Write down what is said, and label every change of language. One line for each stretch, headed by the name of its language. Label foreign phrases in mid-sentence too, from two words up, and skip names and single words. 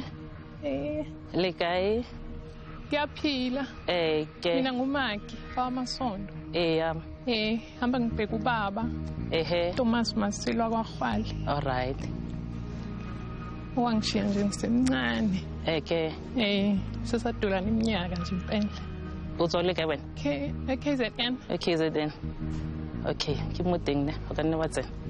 Tswana: Le kae?
Zulu: Ngiyaphila.
Tswana: Ke.
Zulu: Mina nguMaki wamasondo. Hamba ngibheka ubaba. Thomas Masilo wakwaHwali.
English: All right.
Zulu: Wangishiya nje ngisemncane.
Tswana: Ke.
Zulu: Sesadulana iminyaka nje impela. Uzole ke wena? KZN. KZN.
Tswana: Okay, ke mo teng ne. O ka nne wa tsena.